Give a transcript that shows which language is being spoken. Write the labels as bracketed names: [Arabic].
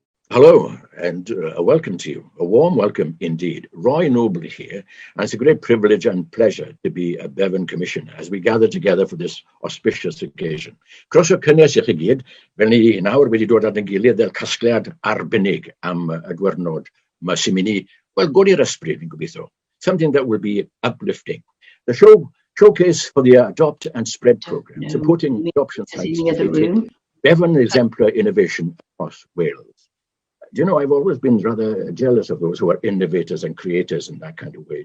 [English] Hello and welcome to you. A warm welcome indeed. Roy Noble here, and it's a great privilege and pleasure to be a Bevan Commissioner as we gather together for this auspicious occasion. [Welsh] Croeso cynnes i chi gyd, fel ni nawr wedi dod at ein gilydd fel casgliad arbennig am y diwrnod mae sy'n mynd i, wel, godi'r ysbryd, fi'n gobeithio. [English] Something that will be uplifting. The showcase for the Adopt and Spread program, supporting adoption sites, Bevan exemplar innovation across Wales. Do you know, I've always been rather jealous of those who are innovators and creators in that kind of way.